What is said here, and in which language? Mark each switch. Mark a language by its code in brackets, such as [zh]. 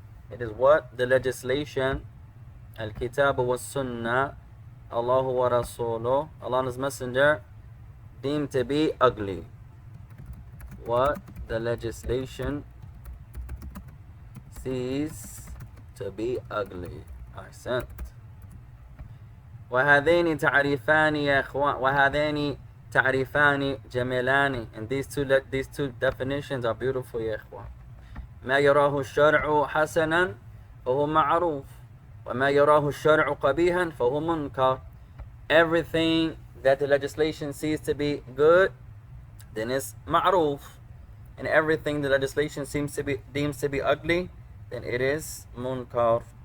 [en] It is what the legislation, al-kitab wa sunnah, Allah wa rasuluh, Allah and His Messenger, deem to be ugly. What the legislation sees to be ugly. [ar] أحسنت. وهذين تعريفان يا إخوان, وهذين تعريفان جميلان, [en] and these two definitions are beautiful [ar] يا إخوان. ما يراه الشرع حسنا فهو معروف, وما يراه الشرع قبيحا فهو منكر. [en] Everything that the legislation sees to be good, then it's ma'ruf, and everything the legislation deems to be ugly, then it is munkar.